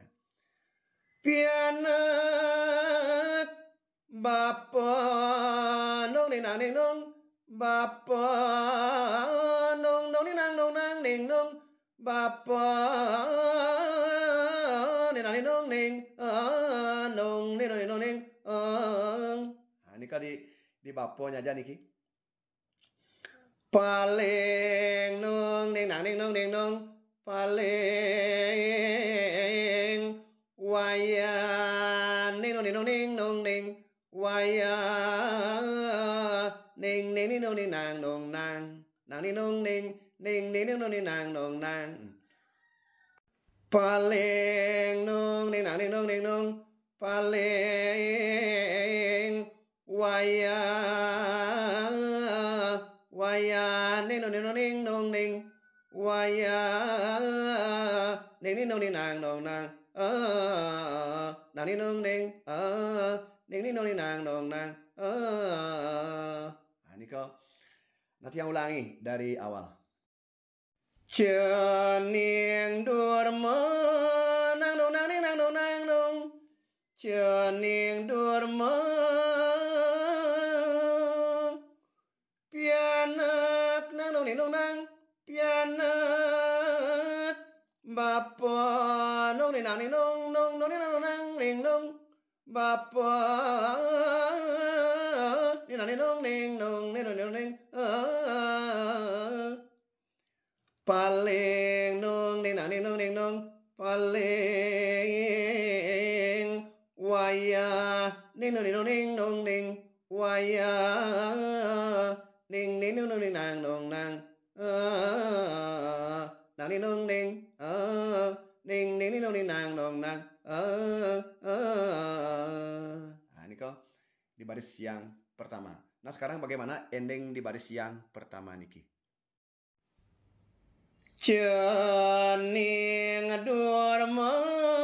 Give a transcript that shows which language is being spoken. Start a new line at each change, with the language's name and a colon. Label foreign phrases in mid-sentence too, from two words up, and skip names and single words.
Balinese: Pianak Bapa nong neng nang neng nong. Bapa nong nong neng nang nong nang neng nong. Bapa neng nang neng nong neng nong neng nong neng nong neng.
Indonesian: Nah, ini kan di baponya aja niki.
Balinese: Paling nong neng nang neng nong neng nong. Paling wayah neng nong neng nong neng nong neng. Wayah neng neng neng nong neng nang nong nang. Nang neng nong neng neng neng neng nong neng nang nong nang. Paling nong neng nang neng nong neng nong. Paling wayah wayah neng nong neng nong neng nong neng. Wayah neng neng nong neng nang nong nang. Nang neng nong neng neng neng nong neng nang nong nang.
Indonesian: Nah, ini kau. Nanti yang ulangi dari awal.
Balinese: Cening durmo nang nong nang neng nang nong nang nong. Cening durmo pianak nang nong neng nong nang. Pianak Bapa nong neng nang neng nong nong nong neng nang nang neng nong. Bapa neng nang neng nong neng nong neng nong neng neng. Paling nong neng nang neng nong neng nong. Paling wayah neng nong neng nong neng nong neng. Wayah neng neng nong neng nang nong nang. Nang neng nong neng neng neng neng nong neng nang nong nang.
Indonesian: Nah, ini kau di baris yang pertama. Nah, sekarang bagaimana ending di baris yang pertama niki?
Balinese: Cening durmo